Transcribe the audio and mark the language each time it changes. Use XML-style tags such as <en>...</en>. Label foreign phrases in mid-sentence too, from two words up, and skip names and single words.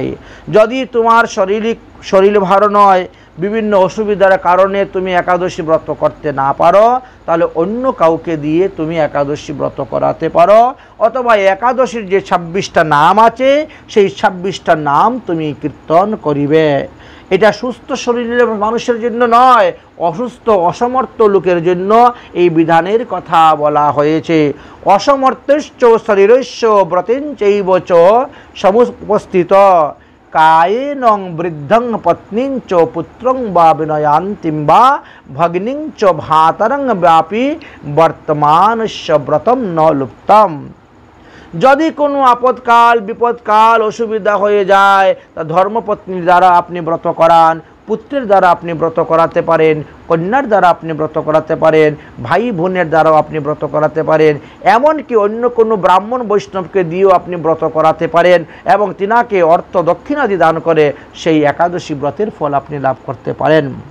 <bn>যদি তোমার শরীর ভালো নয়, বিভিন্ন অসুবিধার কারণে তুমি একাদশী ব্রত করতে না পারো, তাহলে অন্য কাউকে দিয়ে তুমি একাদশী ব্রত করাতে পারো, অথবা একাদশীর যে 26টা নাম আছে সেই 26টা নাম তুমি কীর্তন করিবে। এটা সুস্থ শরীরের মানুষের জন্য নয়, অসুস্থ অসমর্থ লোকের জন্য এই বিধানের কথা বলা হয়েছে।</bn> <sa>অসমর্থশ্চ শরীরস্য ব্রতেঞ্চৈব চ সমুপস্থিত কায়েনং বৃদ্ধং পত্নীং চ পুত্রং বা বিনয়ান্তিম বা ভগ্নিং চ ভাতরং ব্যাপী বর্তমানস্য ব্রতম ন লুপ্তম।</sa> <bn>যদি কোনো আপদকাল, বিপদকাল, অসুবিধা হয়ে যায়, তা ধর্মপত্নীর দ্বারা আপনি ব্রত করান, পুত্রের দ্বারা আপনি ব্রত করাতে পারেন, কন্যার দ্বারা আপনি ব্রত করাতে পারেন, ভাই বোনের দ্বারাও আপনি ব্রত করাতে পারেন, এমনকি অন্য কোনো ব্রাহ্মণ বৈষ্ণবকে দিয়েও আপনি ব্রত করাতে পারেন এবং তিনাকে অর্থ দক্ষিণাদি দান করে সেই একাদশী ব্রতের ফল আপনি লাভ করতে পারেন।</bn>